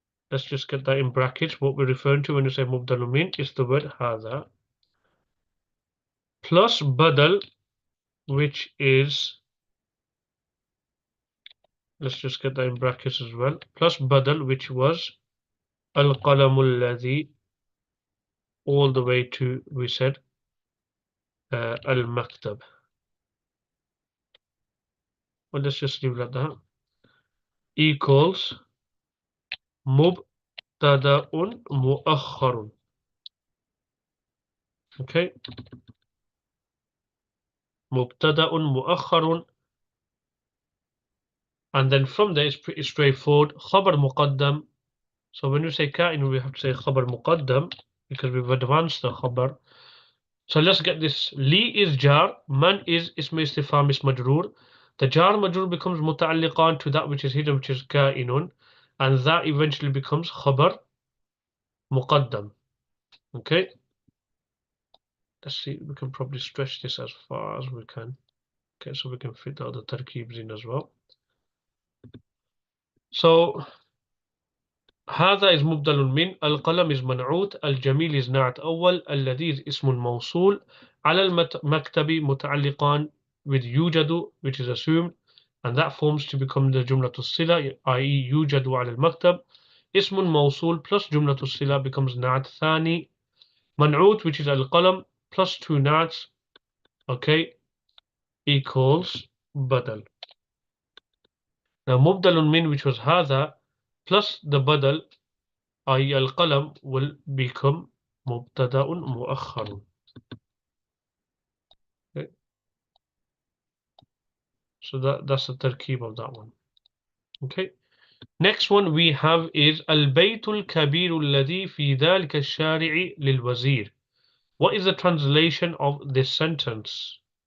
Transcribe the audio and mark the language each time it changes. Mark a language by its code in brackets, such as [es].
[en] Let's just get that in brackets. What we're referring to when we say مبدل من is the word هذا plus badal, which is, let's just get that in brackets as well, plus badal, which was القلم الذي, all the way to, we said, المكتب. Well, let's just leave it at that. [ar] Equals مبتدأ مؤخر. [en] Okay, مبتدأ مؤخر, and then from there it's pretty straightforward. [ar] خبر مقدم. [en] So when you say كائن, we have to say خبر مقدم because we've advanced the خبر. So let's get this. [ar] لي is jar, man is اسم استفهام اسم مجرور. [en] The jar majrur becomes متعلقان to that which is hidden, which is كائن, and that eventually becomes خبر مقدم. Okay, let's see, we can probably stretch this as far as we can. Okay, so we can fit out the tarkibs in as well. So هذا is مبدل من, القلم is منعوت, الجميل is نعت أول, الذي is اسم موصول, [ar] على المكتب متعلقان [en] with يوجد, which is assumed, and that forms to become the جملة الصلة, i.e. [ar] يوجد على المكتب. اسم موصول plus جملة الصلة becomes نعت ثاني. [en] منعوت, which is القلم, plus two nats, okay, equals بدل. Now مبدل من, which was هذا, plus the بدل, i.e. [ar] القلم, [en] will become [ar] مبتدأ مؤخر. [en] Okay. So that's the tarkib of that one. Okay. [ar] Next one we have is البيت الكبير الذي في ذلك الشارع للوزير. [en] What is the translation of this sentence?